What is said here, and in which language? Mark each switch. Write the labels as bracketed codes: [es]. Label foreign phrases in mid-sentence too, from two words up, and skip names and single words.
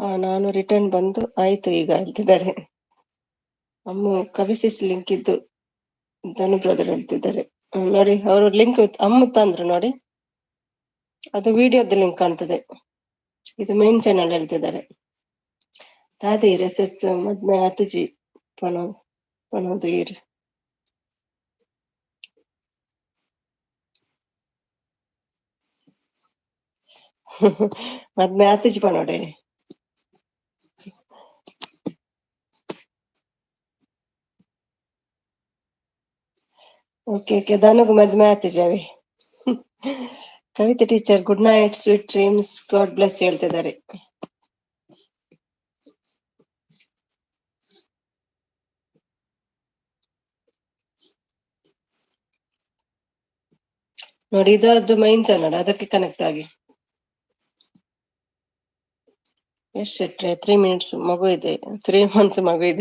[kn] ನಾನು ರಿಟರ್ನ್ ಬಂದು ಆಯ್ತು ಈಗ ಹೇಳ್ತಿದ್ದಾರೆ. ಅಮ್ಮ ಕವಿಸಿಸ್ ಲಿಂಕ್ ಇದ್ದು ಧನು ಬ್ರದರ್ ಹೇಳ್ತಿದ್ದಾರೆ. ನೋಡಿ ಅವರು ಲಿಂಕ್ ಅಮ್ಮ ತಂದ್ರು ನೋಡಿ, ಅದು ವಿಡಿಯೋದ ಲಿಂಕ್ ಕಾಣ್ತದೆ. ಇದು ಮೇನ್ ಚಾನಲ್ ಹೇಳ್ತಿದ್ದಾರೆ. [tcy] ತಾದೀರ್ ಎಸ್ ಎಸ್ ಮದ್ಮೆ ಅತಜಿ ಪಣೋದೀರ್ ಮದ್ಮೆ ಆತಿಜಿ ಪಣೋಡೆ. ಓಕೆ ಓಕೆ ಧನುಗ್ ಮದ್ಮೆ ಆತಿಜಾವಿ. [en] Kavite teacher good night, sweet dreams, God bless [kn] ಹೇಳ್ತಿದ್ದಾರೆ. ನೋಡಿ ಇದು ಅದು ಮೈನ್ ಚಾನಲ್, ಅದಕ್ಕೆ ಕನೆಕ್ಟ್ ಆಗಿ. ಎಸ್ ಶೆಟ್ರೆ 3 ಮಿನಿಟ್ಸ್ ಮಗು ಇದೆ, 3 months ಮಗು ಇದೆ.